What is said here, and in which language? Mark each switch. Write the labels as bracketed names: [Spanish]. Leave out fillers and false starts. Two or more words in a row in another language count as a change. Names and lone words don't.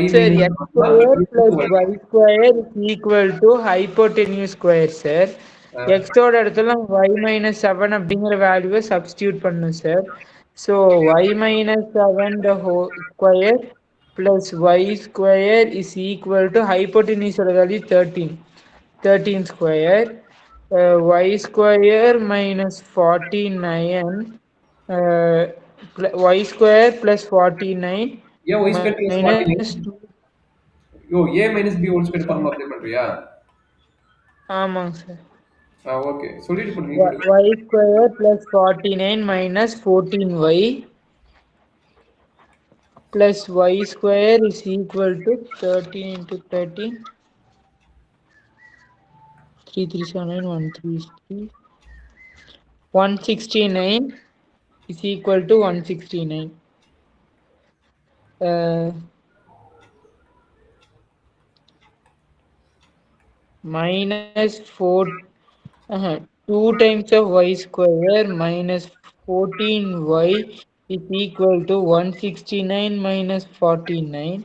[English] sir x square plus y square is equal to hypotenuse square sir. [Tamil] x ஓட இடத்துல [English] y minus 7 [Tamil] அப்படிங்கிற [English] value substitute [Tamil] பண்ணும் சார். [English] ஸோ y minus 7 the whole square plus y square is equal to hypotenuse ஓட வேல்யூ 13 square y square minus 49 y square plus 49 yeah y square plus 49 yo a minus b whole square formula apply பண்றியா? [Tamil] ஆமாங்க சார். ஓகே சொல்லிட்டு பண்ணுங்க. [English] y square plus 49 minus 14y plus y square is equal to 13 into 13 3379 133 169 is equal to 169. Minus 2 times of y square minus 14y is equal to 169 minus 49.